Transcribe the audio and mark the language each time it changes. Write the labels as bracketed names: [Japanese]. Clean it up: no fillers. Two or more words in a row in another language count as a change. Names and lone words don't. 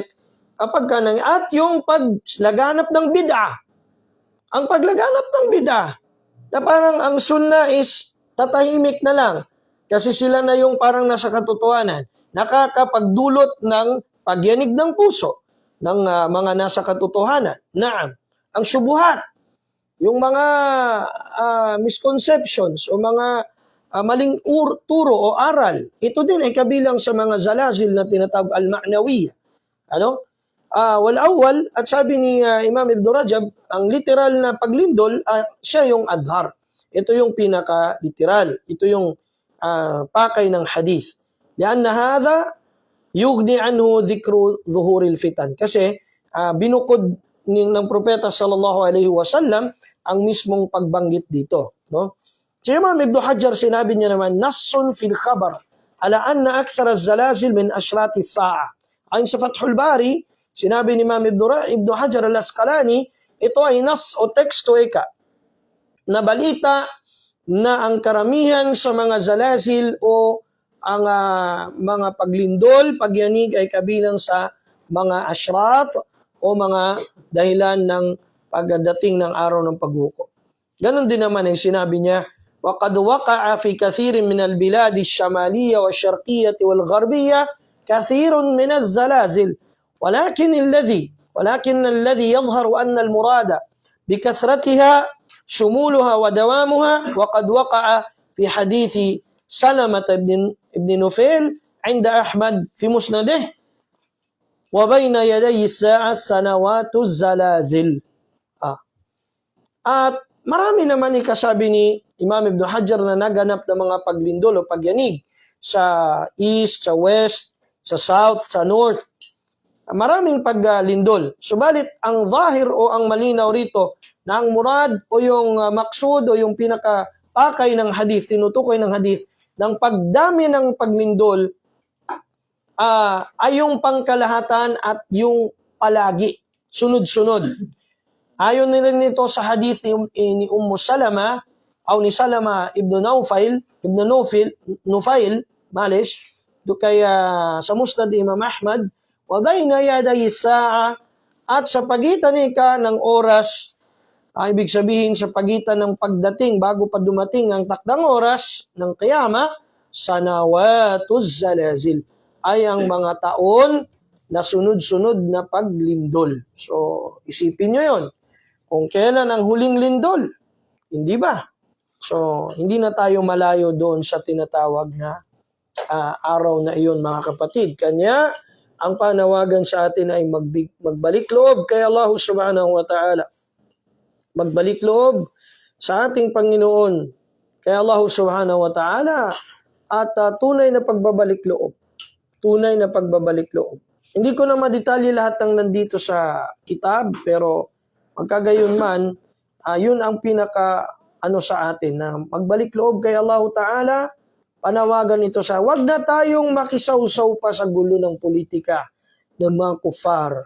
[Filipino] Kapag at yung paglaganap ng bid'ah, ang paglaganap ng bid'ah, na parang ang sunnah is tatahimik na lang kasi sila na yung parang nasa katotohanan, nakakapagdulot ng pagyanig ng puso ng mga nasa katotohanan. Naam, ang syubuhat, yung mga misconceptions o mga maling turo o aral, ito din ay kabilang sa mga zalazil na tinatawag al-ma'nawiyya. Ano? [Arabic] Wal-awwal, [Filipino] at sabi ni Imam Ibn Rajab, ang literal na paglindol, siya yung adhar. Ito yung pinaka-literal. Ito yung pakay ng hadith. [Arabic] لأن هذا يغني عنه ذكر ظهور الفتن. [Filipino] Kasi binukod ng propeta [Arabic] صلى الله عليه وسلم [Filipino] ang mismong pagbanggit dito. No? Si Imam Ibn Hajar, sinabi niya naman, [Arabic] نص في الخبر على أن أكثر الزلازل من أشراط الساعة. [Filipino] Ayon sa Fathul Bari, sinabi ni Imam Ibn Hajar al-Asqalani, ito ay nas o teksto na balita na ang karamihan sa mga zalazil o ang mga paglindol, pagyanig ay kabilang sa mga ashrat o mga dahilan ng pagdating ng araw ng paghukom. Ganon din naman ay sinabi niya, [Arabic] وَقَدْ وَقَعَ فِي كَثِيرٍ مِنَ الْبِلَادِ الشَّمَالِيَّةِ وَالشَّرْقِيَّةِ وَالْغَرْبِيَّةِ كَثِيرٌ مِنَ الزَّلَازِلِ ولكن الذي يظهر أن المراد بكثرتها شمولها ودوامها وقد وقع في حديث سلمة بن نفيل عند أحمد في مسنده وبين يدي الساعة سنوات الزلازل. [Filipino] At marami naman ikasabi ni Imam Ibn Hajar na naganap ng mga paglindol o pagyanig sa east, sa west, sa south, sa north. Maraming paglindol. Subalit, ang zahir o ang malinaw rito na ang murad o yung maksud o yung pinakapakay ng hadith, tinutukoy ng hadith, ng pagdami ng paglindol ay yung pangkalahatan at yung palagi, sunod-sunod. Ayon nila nito sa hadith ni Salama o ni Salama ibn Nufail, kaya sa Musnad Imam Ahmad, [Arabic] وبين يدي الساعة, [Filipino] at sa pagitan ng oras, ibig sabihin sa pagitan ng pagdating bago pa dumating ang takdang oras ng Qiyama, [Arabic] سنوات الزلازل, [Filipino] ay ang mga taon na sunod-sunod na paglindol. So, isipin nyo yon. Kung kailan ang huling lindol, hindi ba? So, hindi na tayo malayo doon sa tinatawag na araw na iyon, mga kapatid. Kanya, ang panawagan sa atin ay magbalik loob kay Allah [Arabic] سبحانه وتعالى. [Filipino] Magbalik loob sa ating Panginoon, kay Allah [Arabic] سبحانه وتعالى, [Filipino] at tunay na pagbabalik loob. Tunay na pagbabalik loob. Hindi ko na madetalye lahat ng nandito sa kitab, pero magkagayon man, yun ang pinaka sa atin, na magbalik loob kay Allah Ta'ala, panawagan ito sa, wag na tayong makisawsaw pa sa gulo ng politika ng mga kufar.